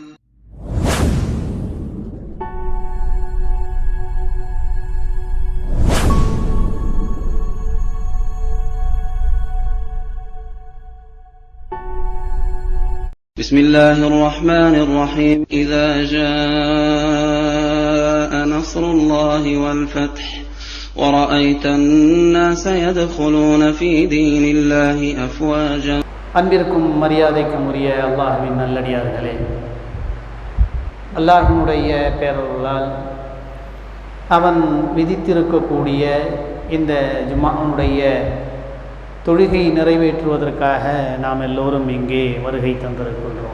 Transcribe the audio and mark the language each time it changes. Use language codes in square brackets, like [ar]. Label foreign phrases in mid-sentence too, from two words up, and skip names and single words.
[ar] بسم الله الرحمن الرحيم إذا جاء نصر الله والفتح ورأيت الناس يدخلون في دين الله أفواجا. [ta] அன்பிற்கும் மரியாதைக்கும் உரிய அல்லாஹ்வின் நல்லடியார்களே, அல்லாஹ்வினுடைய பேரருளால் அவன் விதித்திருக்கக்கூடிய இந்த ஜும்ஆவுடைய தொழுகை நிறைவேற்றுவதற்காக நாம் எல்லோரும் இங்கே வருகை தந்திருக்கின்றோம்.